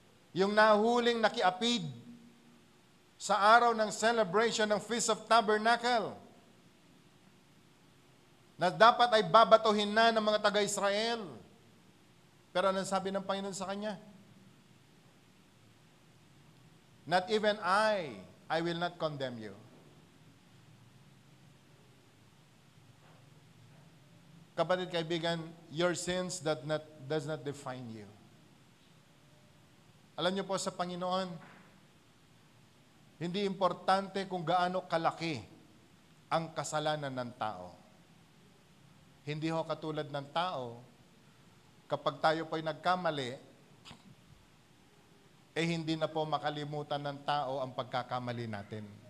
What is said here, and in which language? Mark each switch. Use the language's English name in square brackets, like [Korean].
[Filipino] Yung nahuling nakiapid sa araw ng celebration ng Feast of Tabernacle, na dapat ay babatuhin na ng mga taga-Israel. Pero ano sabi ng Panginoon sa kanya? [English] Not even I will not condemn you. [Filipino] Kapatid, kaibigan, [English] your sins does not define you. [Filipino] Alam niyo po sa Panginoon, hindi importante kung gaano kalaki ang kasalanan ng tao. Hindi ho katulad ng tao, kapag tayo po'y nagkamali, hindi na po makalimutan ng tao ang pagkakamali natin.